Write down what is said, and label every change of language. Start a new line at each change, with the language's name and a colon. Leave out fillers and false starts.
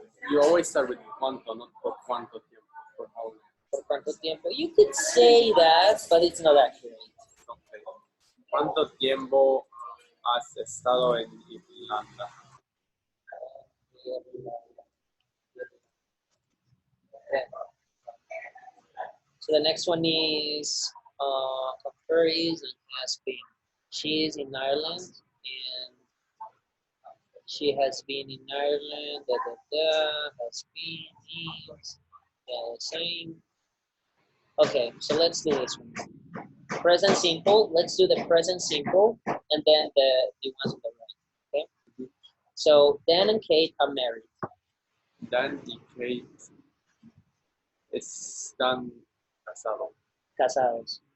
English: You always start with cuánto, not
Spanish: por cuánto tiempo,
English: por how long.
Spanish: ¿Por cuánto tiempo?
English: You could say that, but it's not accurate. Okay.
Spanish: ¿Cuánto tiempo has estado en Irlanda?
English: Okay. So the next one is a phrase and has been. She is in Ireland and she has been in Ireland, has been, is, the same. Okay, so let's do this one. Present simple, let's do the present simple and then the ones on the right, okay? So Dan and Kate are married.
Spanish: Dan y Kate están casados.